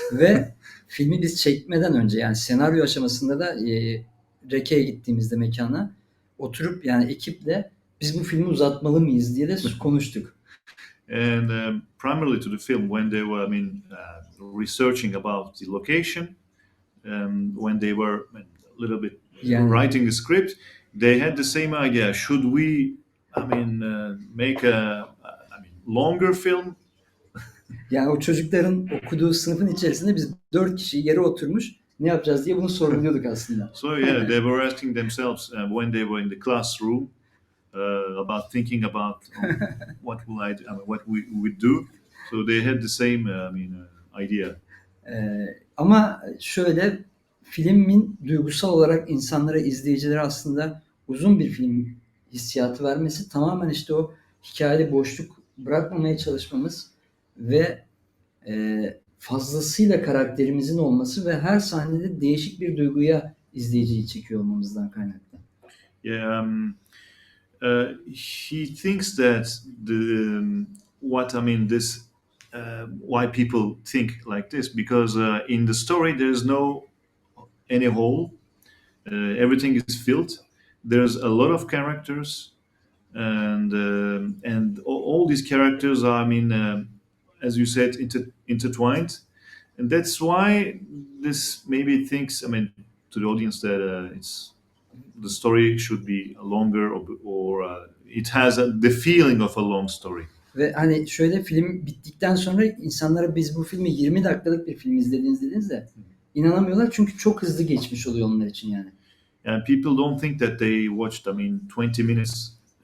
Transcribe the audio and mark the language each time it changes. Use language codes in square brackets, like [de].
[tr] Ve filmi biz çekmeden önce yani senaryo aşamasında da Reke'ye gittiğimizde mekana oturup yani ekiple biz bu filmi uzatmalı mıyız diye de konuştuk. [en] And primarily to the film, when they were, researching about the location, when they were a little bit Yani writing the script, they had the same idea. Should we, make longer film? [tr] yani o çocukların okuduğu sınıfın içerisinde biz 4 kişi yere oturmuş ne yapacağız diye bunu sorguluyorduk aslında. [en] So yeah, they were asking themselves when they were in the classroom about thinking about what will what we would do. So they had the same, idea. [tr] Ama şöyle filmin duygusal olarak insanlara, izleyicilere aslında uzun bir film hissiyatı vermesi tamamen işte o hikayede boşluk bırakmamaya çalışmamız ve fazlasıyla karakterimizin olması ve her sahnede değişik bir duyguya izleyiciyi çekiyor olmamızdan kaynaklı. [en] Yeah, he thinks that this why people think like this, because in the story there's no any hole. Everything is filled. There's a lot of characters, and all these characters are, as you said, intertwined, and that's why this maybe thinks, to the audience that it's the story should be longer, or it has the feeling of a long story. [tr] Ve hani şöyle film bittikten sonra insanlara biz bu filmi 20 dakikalık bir film dediğinizde inanamıyorlar çünkü çok hızlı geçmiş oluyor onlar için yani. [en] And people don't think that they watched 20 minutes.